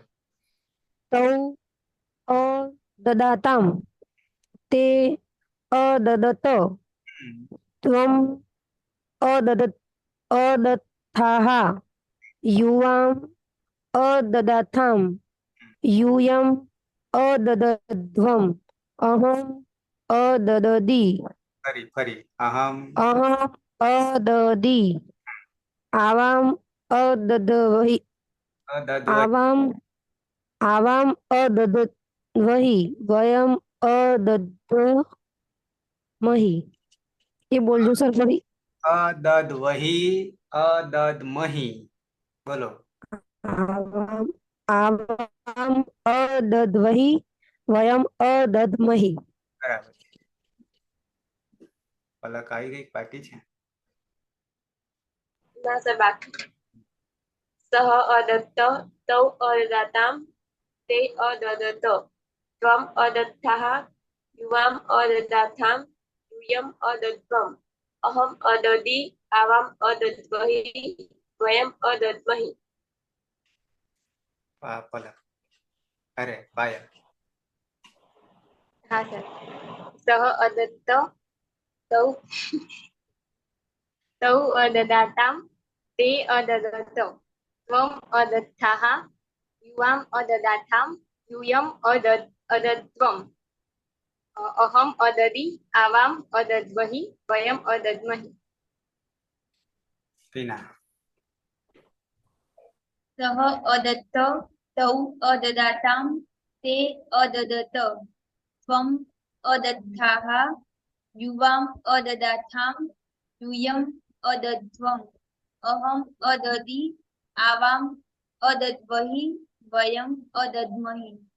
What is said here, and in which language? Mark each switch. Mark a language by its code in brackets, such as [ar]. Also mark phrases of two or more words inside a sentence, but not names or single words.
[sa] તૌ અદદાતામ તે અદદત ત્વમ અદત્થાહ યુવામ અદદાથામ यूयम अदद्ध्वम अहम अददी [gu] ફરી અહમ [sa] अहम अददी आवाम अदद्वहि અદદ્વય आवाम अदद्वहि वयम अदद्महि. [hi] ये बोल दो सर फरी. [sa] અદદ્વહી અદદ્મહી બોલો आवाम आवाम अदद्वहि वयम अदद्महि. [gu] બરાબર પલક આવી ગઈ બાકી છે ના સર બાકી. [sa] સહ અદત્ત તૌ અદદાતામ તે અદદત ત્વમ અદત્થાહ યુવામ અદદાથામ यूयम अदद्वम अहम अददी आवाम अदद्वहि वयम अदद्महि. [gu] પલક અરે પાયલ હા સર. [sa] સહ અદત્ત તૌ અદદાતામ તે અદદત ત્વમ અદત્થાહ युवाम अददाथाम यूयम अदद्वम अहम अददि आवाम अदद्वहि वयम अदद्महि। टीना सः अदत्त तौ अददातां ते अददत त्वम् अदत्ताः युवाम् अददाथां यूयम् अदध्वम् अहम् अददि आवाम् अदद्वहि वयम् अदद्महि।